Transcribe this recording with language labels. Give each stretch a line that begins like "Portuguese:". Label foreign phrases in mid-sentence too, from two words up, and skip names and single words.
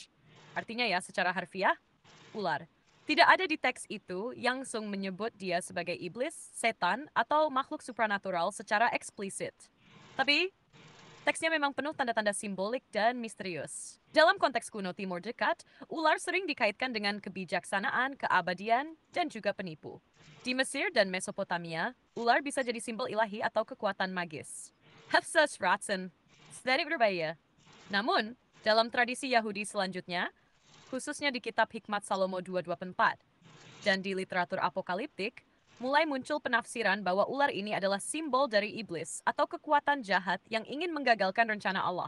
Indonesian: Artinya ya secara harfiah, ular. Tidak ada di teks itu yang langsung menyebut dia sebagai iblis, setan, atau makhluk supranatural secara eksplisit. Tapi, teksnya memang penuh tanda-tanda simbolik dan misterius. Dalam konteks kuno Timur Dekat, ular sering dikaitkan dengan kebijaksanaan, keabadian, dan juga penipu. Di Mesir dan Mesopotamia, ular bisa jadi simbol ilahi atau kekuatan magis. Hafsas Ratsen, sedikit berbahaya. Namun, dalam tradisi Yahudi selanjutnya, khususnya di kitab Hikmat Salomo 2:24, dan di literatur apokaliptik, mulai muncul penafsiran bahwa ular ini adalah simbol dari iblis atau kekuatan jahat yang ingin menggagalkan rencana Allah.